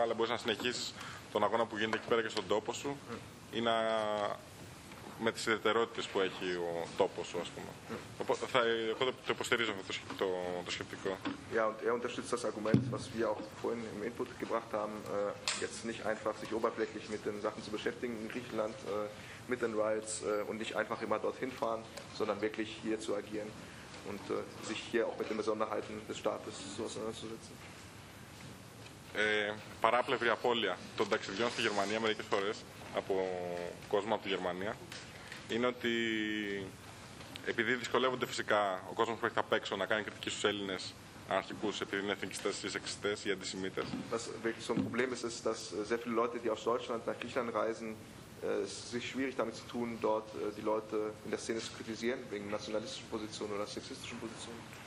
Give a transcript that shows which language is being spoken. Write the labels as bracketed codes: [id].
[el] Αλλά μπορείς να συνεχίσεις τον αγώνα που γίνεται εκεί πέρα και στον τόπο σου ή να... με τις ιδιαιτερότητες που έχει ο τόπος, ας πούμε. Εγώ το υποστηρίζω αυτό το σκεπτικό. [de] Ja, und er unterstützt das Argument, was wir auch vorhin im Input gebracht haben, jetzt nicht einfach sich oberflächlich mit den Sachen zu beschäftigen in Griechenland, mit den Riots und nicht einfach immer dorthin fahren, sondern wirklich hier zu agieren und sich hier auch mit den Besonderheiten des Staates so auseinanderzusetzen. [el] Παράπλευρη απώλεια των ταξιδιών στη Γερμανία μερικές φορές από κόσμο από τη Γερμανία είναι ότι επειδή δυσκολεύονται φυσικά ο κόσμος που έχει απ' έξω να κάνει κριτική στους Έλληνες αρχικούς επειδή είναι εθνικιστές ή σεξιστές ή αντισημίτες. [de] Was wirklich so ein Problem ist, ist, dass sehr viele Leute, die aus Deutschland nach Griechenland reisen, es sich schwierig damit zu tun, dort die Leute in der Szene zu kritisieren wegen nationalistischen Positionen oder sexistischen Positionen.